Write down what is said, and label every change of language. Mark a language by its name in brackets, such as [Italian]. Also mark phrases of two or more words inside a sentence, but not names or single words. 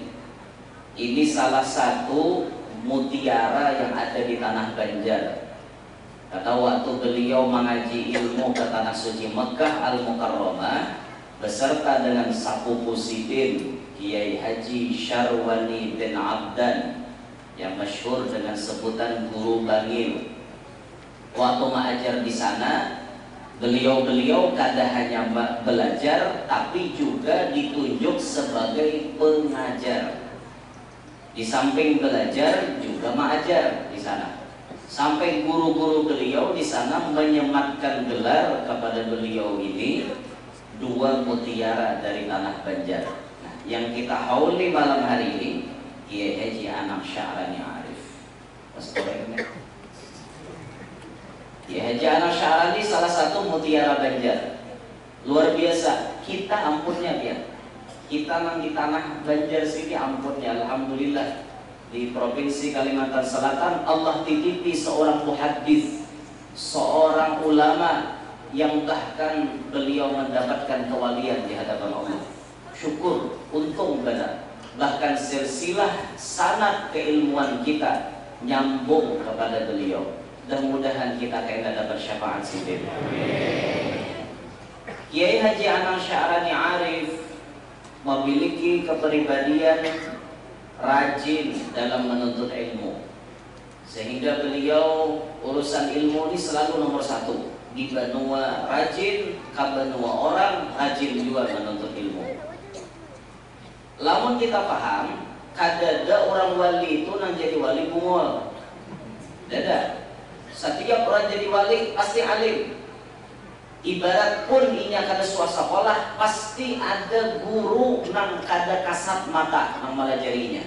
[Indonesian] Ini salah satu mutiara yang ada di tanah Banjar. [Banjar] Kata waktu beliau mengaji ilmu ke tanah suci Mekah Al-Mukarramah beserta dengan sapupu sidin Kiai Haji Syarwani bin Abdan yang masyhur dengan sebutan Guru Bangil. Waktu mengajar di sana, beliau kada hanya belajar tapi juga ditunjuk sebagai pengajar. [Indonesian] Di samping belajar juga mengajar di sana. Sampai guru-guru beliau di sana menyematkan gelar kepada beliau ini, dua mutiara dari tanah Banjar. Nah, yang kita hauli malam hari ini Kiai Haji Anang Sya'rani Arif. Ya, Haji Anang Sya'rani salah satu mutiara Banjar. [Banjar] Luar biasa, kita ampunnya dia. Kita nang di tanah Banjar sini ampunnya, alhamdulillah. [Indonesian] Di Provinsi Kalimantan Selatan Allah titipi seorang muhaddits, seorang ulama yang bahkan beliau mendapatkan kewalian di hadapan Allah. [Banjar] Syukur, untung benar. [Indonesian] Bahkan silsilah sanad keilmuan kita nyambung kepada beliau. [Banjar] Dan mudahan kita kena dapat syafaat sidin. [Indonesian] Kiai Haji Anang Sya'rani Arif memiliki kepribadian rajin dalam menuntut ilmu, sehingga beliau urusan ilmu ini selalu nomor satu. [Banjar] Di benua rajin, ke benua orang rajin juga menuntut ilmu. Lamun kita paham, kadada orang wali itu nang jadi wali bungol. Dada. Setiap orang jadi wali pasti alim. Ibarat pun inya kada suasa sekolah, pasti ada guru nang kada kasat mata nang melajarinya.